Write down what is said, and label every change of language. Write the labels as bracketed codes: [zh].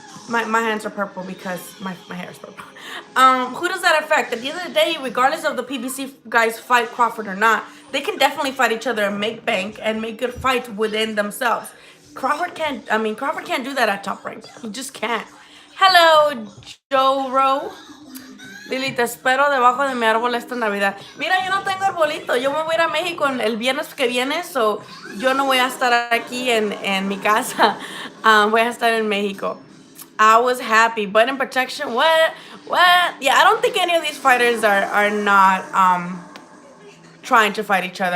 [en] My hands are purple because my hair is purple. Who does that affect? At the end of the day, regardless of the PBC guys fight Crawford or not, they can definitely fight each other and make bank and make good fights within themselves. Crawford can't do that at Top Rank. He just can't. Hello, Joe Rowe. [es] Lili, te espero debajo de mi árbol esta Navidad. Mira, yo no tengo arbolito. Yo me voy a ir a México el viernes que viene, so yo no voy a estar aquí en mi casa. Voy a estar en México. [en] I was happy. Button protection, what? Yeah, I don't think any of these fighters are not trying to fight each other.